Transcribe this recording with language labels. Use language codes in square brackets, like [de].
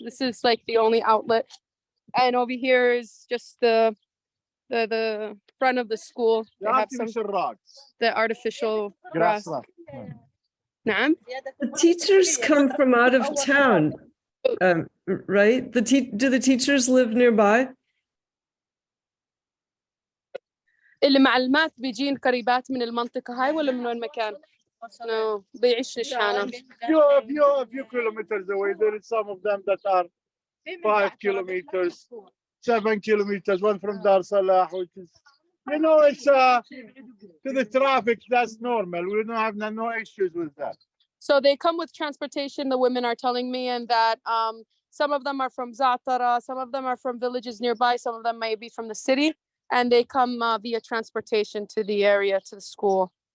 [en] This is like the only outlet. And over here is just the front of the school. They have some the artificial grass. [ar] Naam? [en] The teachers come from out of town, right? Do the teachers live nearby? [ar] المعلمات بيجين قريبات من المنطقة هاي ولا من وين مكان؟ [en] No, [ar] بيعيش نشحانة. [en] Few kilometers away. There is some of them that are 5 kilometers, 7 kilometers. One from Dar Salah, which is, it's to the traffic. That's normal. We don't have no issues with that. So they come with transportation. The women are telling me, and that some of them are from Zatara, some of them are from villages nearby, some of them may be from the city, and they come via transportation to the area, to the school.